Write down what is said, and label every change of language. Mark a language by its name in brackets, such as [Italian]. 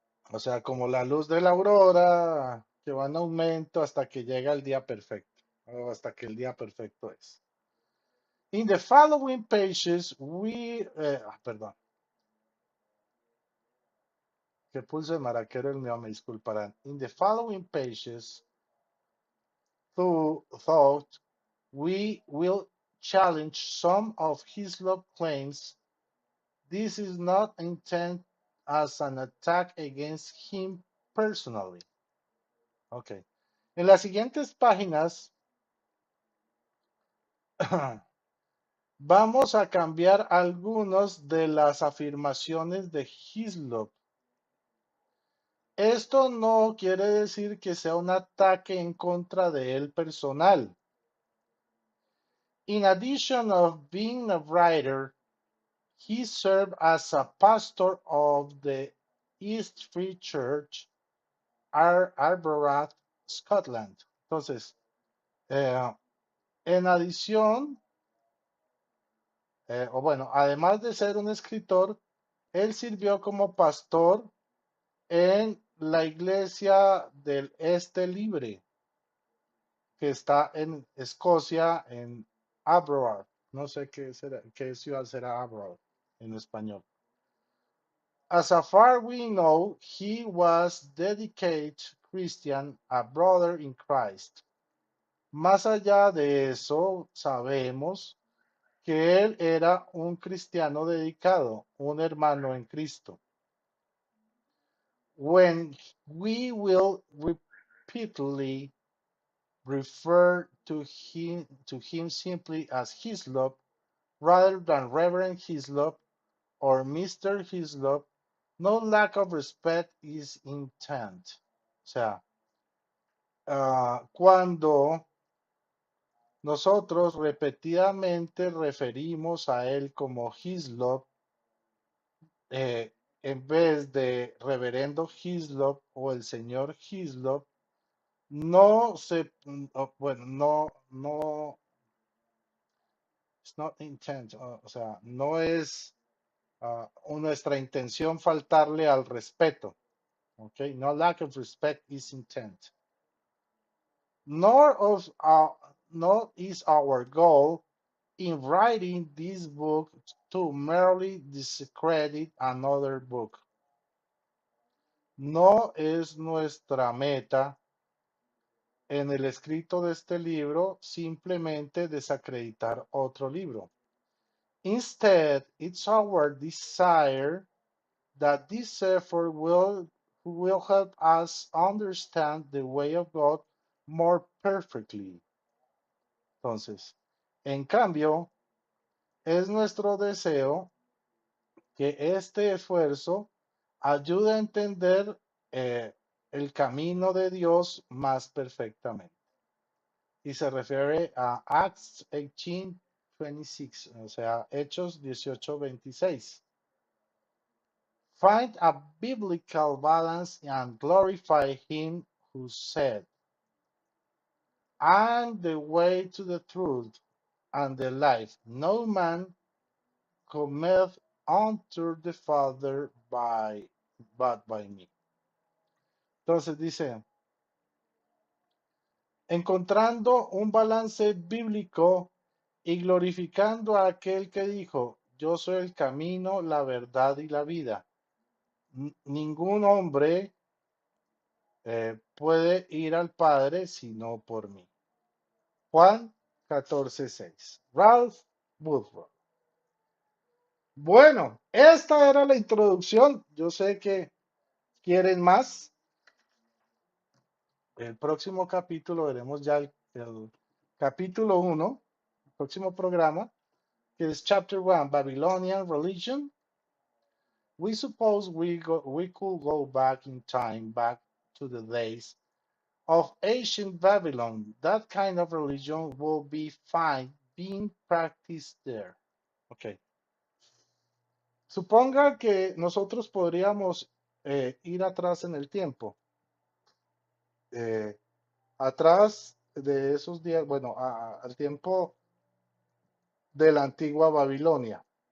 [Spanish] O sea, como la luz de la aurora que va en aumento hasta que llega el día perfecto, o hasta que el día perfecto es. [English] In the following pages, [Spanish] perdón. Que pulso de maraquero el mío, me disculparán. [English] In the following pages, thought we will challenge some of Hislop claims. This is not intended as an attack against him personally. Okay. [Spanish] En las siguientes páginas vamos a cambiar algunas de las afirmaciones de Hislop. Esto no quiere decir que sea un ataque en contra de él personal. [English] In addition of being a writer, he served as a pastor of the East Free Church, Arbroath, Scotland. [Spanish] Entonces, en adición, o bueno, además de ser un escritor, él sirvió como pastor en la iglesia del Este Libre, que está en Escocia, en Arbroath. No sé qué ciudad será Arbroath en español. [English] As far we know, he was dedicated Christian, a brother in Christ. [Spanish] Más allá de eso, sabemos que él era un cristiano dedicado, un hermano en Cristo. [English] When we will repeatedly refer to him simply as Hislop, rather than Reverend Hislop or Mr. Hislop, no lack of respect is intent. [Spanish] O sea, cuando nosotros repetidamente referimos a él como Hislop, en vez de Reverendo Hislop o el señor Hislop, no se, bueno, no, [English] it's not intent, [Spanish] o sea, no es nuestra intención faltarle al respeto. [English] Okay, no lack of respect is intent. Nor of nor is our goal in writing this book to merely discredit another book. [Spanish] No es nuestra meta en el escrito de este libro simplemente desacreditar otro libro. [English] Instead, it's our desire that this effort will help us understand the way of God more perfectly. [Spanish] Entonces, en cambio, es nuestro deseo que este esfuerzo ayude a entender el camino de Dios más perfectamente. Y se refiere a Acts 18:26, o sea, Hechos 18:26. [English] Find a biblical balance and glorify him who said, I'm the way to the truth and the life. No man cometh unto the Father but by me. [Spanish] Entonces dice, encontrando un balance bíblico y glorificando a aquel que dijo, yo soy el camino, la verdad y la vida. Ningún hombre puede ir al Padre sino por mí. Juan 14:6. Ralph Woodward. Bueno, esta era la introducción. Yo sé que quieren más. El próximo capítulo veremos ya el capítulo 1, el próximo programa, que es [English] Chapter 1, Babylonian Religion. We suppose we could go back in time, back to the days of ancient Babylon. That kind of religion will be fine being practiced there. Okay. [Spanish] Suponga que nosotros podríamos ir atrás en el tiempo. Atrás de esos días, bueno, al tiempo de la antigua Babilonia.